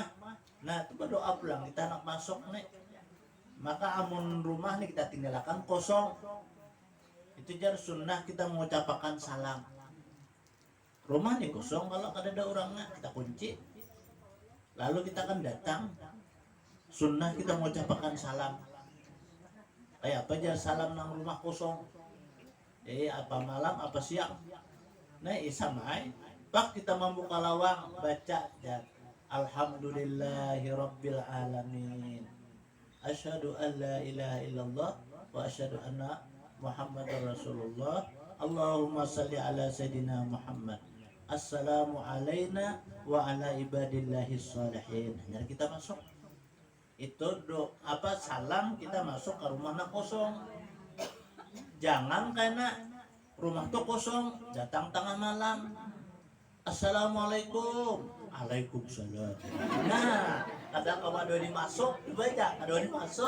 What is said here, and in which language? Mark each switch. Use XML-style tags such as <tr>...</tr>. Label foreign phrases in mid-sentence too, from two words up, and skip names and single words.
<bjn>Nah itu berdoa pulang kita nak masuk nih. Maka amun rumah nih kita tinggalkan kosong. Itu jar sunnah kita mengucapkan salam. Rumah nih kosong kalau ada orangnya kita kunci. Lalu kita akan datang. Sunnah kita mengucapkan salam. Kayak apa jar salam nang rumah kosong. Apa malam apa siang. Nah isamai. Pak kita membuka lawang baca jar.</bjn> <ar>الحمد لله رب العالمين. أشهد أن لا إله إلا الله وأشهد أن محمدا رسول الله. اللهم صل على سيدنا محمد السلام علينا وعلى عباد الله الصالحين.</ar> <bjn>Jadi kita masuk. Itu salam kita masuk ke rumah nak kosong. Jangan karena rumah tuh kosong datang tengah malam.</bjn> <ar>السلام عليكم وعليكم السلام.</ar> <bjn>Nah, kadang kalau ada yang masuk, dibaca, ada yang masuk.</bjn>